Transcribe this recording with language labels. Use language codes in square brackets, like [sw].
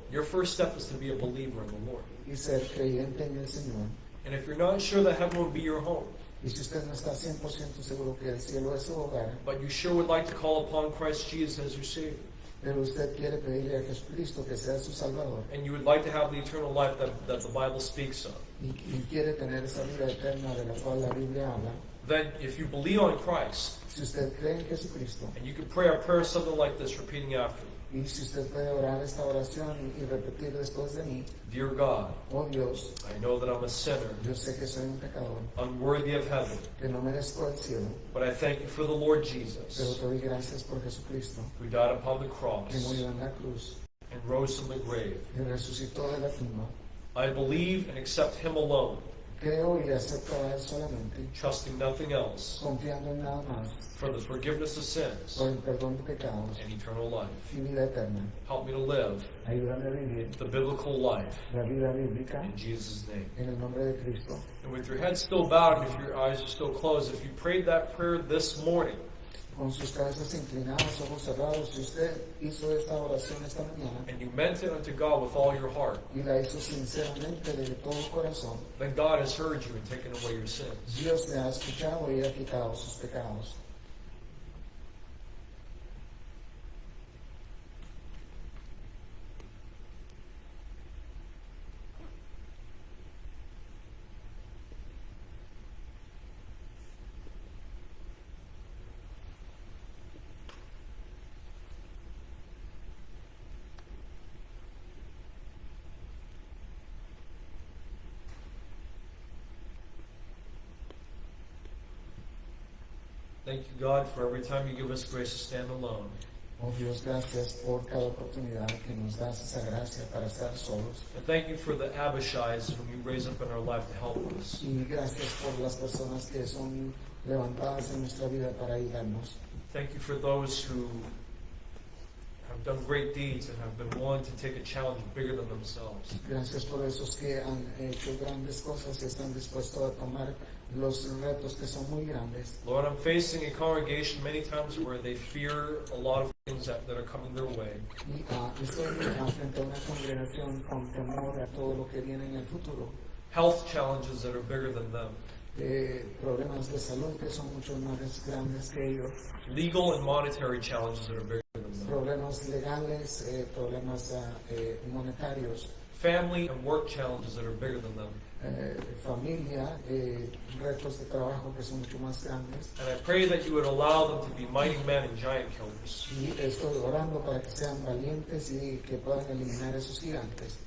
[en] Your first step is to be a believer in the Lord. [es] y ser creyente en el Señor. [en] And if you're not sure that heaven will be your home, [es] Y si usted no está 100% seguro que el cielo es su hogar, [en] but you sure would like to call upon Christ Jesus as your Savior, [es] pero usted quiere pedirle a Jesucristo que sea su Salvador [en] and you would like to have the eternal life that the Bible speaks of, [es] y quiere tener esa vida eterna de la cual la Biblia habla, [en] then if you believe on Christ, [es] si usted cree en Jesucristo [en] and you can pray a prayer something like this, repeating after me. [es] y si usted puede orar esta oración y repetir después de mí, [en] Dear God, [es] oh Dios, [en] I know that I'm a sinner, [es] yo sé que soy un pecador, [en] unworthy of heaven, [es] que no merezco el cielo, [en] but I thank you for the Lord [es] pero [en] Jesus, [es] te doy gracias por Jesucristo, [en] who died upon the [es] que [en] cross [es] murió en la cruz [en] and rose from the grave. [es] y resucitó de la tumba. [en] I believe and accept Him alone, [es] Creo y acepto a Él solamente, [en] trusting nothing else, [es] confiando en nada más, [en] for the forgiveness of sins [es] por el perdón de pecados [en] and eternal life. [es] y vida eterna. [en] Help me to live [es] Ayúdame a vivir [en] the biblical life [es] la vida bíblica [en] in Jesus' name. [es] en el nombre de Cristo. [en] And with your head still bowed and if your eyes are still closed, if you prayed that prayer this morning, [es] Con sus cabezas inclinadas, ojos cerrados, si usted hizo esta oración esta mañana [en] and you meant it unto God with all your heart, [es] y la hizo sinceramente de todo corazón, [en] then God has heard you and taken away your sins. [es] Dios le ha escuchado y ha quitado sus pecados. [en] Thank you, God, for every time you give us grace to stand alone. [es] Oh Dios, gracias por cada oportunidad que nos das esa gracia para estar solos. [en] And thank you for the Abishais whom you raise up in our life to help us. [es] Y gracias por las personas que son levantadas en nuestra vida para ayudarnos. [en] Thank you for those who have done great deeds and have been willing to take a challenge bigger than themselves. [es] Gracias por esos que han hecho grandes cosas y están dispuestos a tomar los retos que son muy grandes. [en] Lord, I'm facing a congregation many times where they fear a lot of things that are coming their way. [es] Y estoy frente a una congregación con temor a todo lo que viene en el futuro. [en] Health challenges that are bigger than them. [es] Problemas de salud que son mucho más grandes que ellos. [en] Legal and monetary challenges that are bigger than them. [es] Problemas legales, problemas monetarios. [en] Family and work challenges that are bigger than them. [es] Familia, retos de trabajo que son mucho más grandes. [en] And I pray that you would allow them to be mighty men and giant killers, [es] Y estoy orando para que sean valientes y que puedan eliminar esos gigantes.